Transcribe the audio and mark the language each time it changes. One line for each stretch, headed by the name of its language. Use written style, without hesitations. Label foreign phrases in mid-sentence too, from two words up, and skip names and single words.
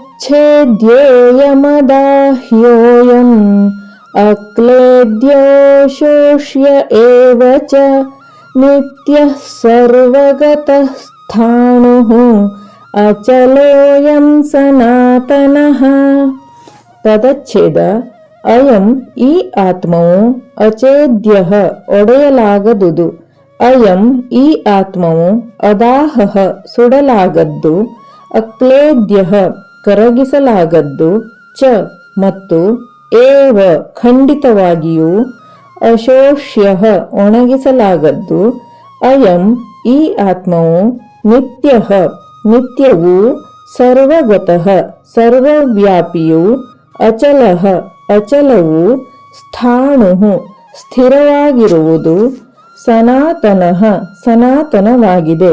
Sanskrit: तदच्छेद्योऽयमदाह्योऽयम् अक्लेद्यो शोष्य एव च नित्यः सर्वगतः स्थाणुः अचलोऽयं सनातनः. ತದಚ್ಛೇದ ಅಯಂ
Kannada: ಈ ಆತ್ಮವು ಅಚೇದ್ಯಃ ಒಡೆಯಲಾಗದುದು. ಅಯಂ ಈ ಆತ್ಮವು ಅದಾಹಃ ಸುಡಲಾಗದ್ದು, ಅಕ್ಲೇದ್ಯಃ ಕರಗಿಸಲಾಗದ್ದು, ಚ ಮತ್ತು ಏವ ಖಂಡಿತವಾಗಿಯೂ, ಅಶೋಷ್ಯಃ ಒಣಗಿಸಲಾಗದ್ದು, ಅಯಂ ಈ ಆತ್ಮವು ನಿತ್ಯಃ ನಿತ್ಯವೂ, ಸರ್ವಗತಃ ಸರ್ವವ್ಯಾಪಿಯೂ, ಅಚಲಃ ಅಚಲವು, ಸ್ಥಾಣುಃ ಸ್ಥಿರವಾಗಿರುವುದು, ಸನಾತನಃ ಸನಾತನವಾಗಿದೆ.